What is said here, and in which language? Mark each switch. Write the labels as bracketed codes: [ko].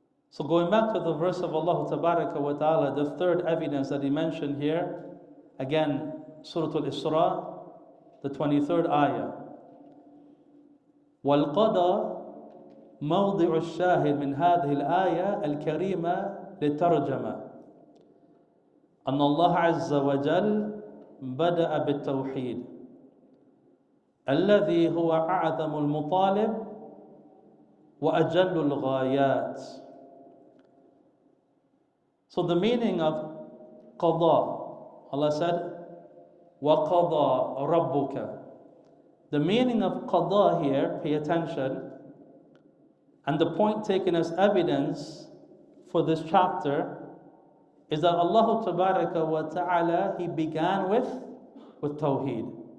[en] So going back to the verse of Allah Tabaraka wa Ta'ala, the third evidence that he mentioned here, again, Surah Al-Isra, the 23rd ayah. [ar] وَالْقَضَى مَوْضِعُ الشَّاهِدِ مِنْ هَذِهِ الْآيَةِ الْكَرِيمَةِ لِلتَّرْجَمَةِ أن الله عز وجل بدأ بالتوحيد الذي هو أعظم المطالب وأجل الغايات. [en] So the meaning of qada, Allah said, [ar] وَقَضَى رَبُّكَ. [en] The meaning of qada here, pay attention, and the point taken as evidence for this chapter is that Allah Tabaraka wa Ta'ala, He began with Tawheed.